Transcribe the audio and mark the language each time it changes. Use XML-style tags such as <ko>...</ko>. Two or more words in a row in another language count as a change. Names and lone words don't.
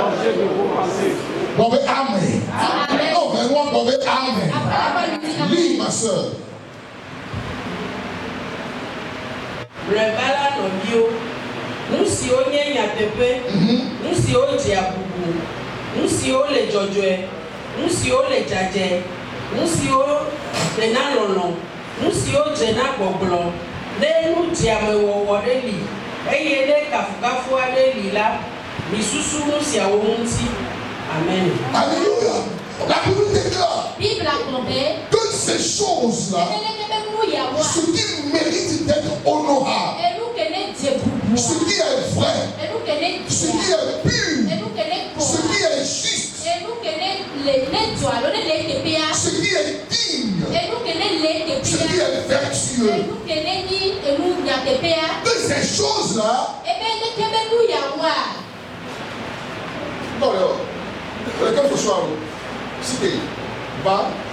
<fr>Bon, mais amen. Non, mais moi, bon, mais amen. Lis, ma soeur.</fr> <ee>Rebala no bio. Nusi o nyenya tepe. Nusi o jiabubu. Nusi o le jojoe. Nusi o le jaje. Nusi o le nalono. Nusi o jena gboglo. Ne nu jiame wowo de li. Eye ne kafukafu ade li la. Misusu nusi a womunti. Amen.</ee> <fr>Alléluia. La Bible déclare que ces choses-là, ce qui mérite d'être honorable, ce qui est vrai, ce qui est pur, ce qui est juste, ce qui est digne, ce qui est vertueux, que ces choses-là, non, quelqu'un ce soir, cité, va.</fr>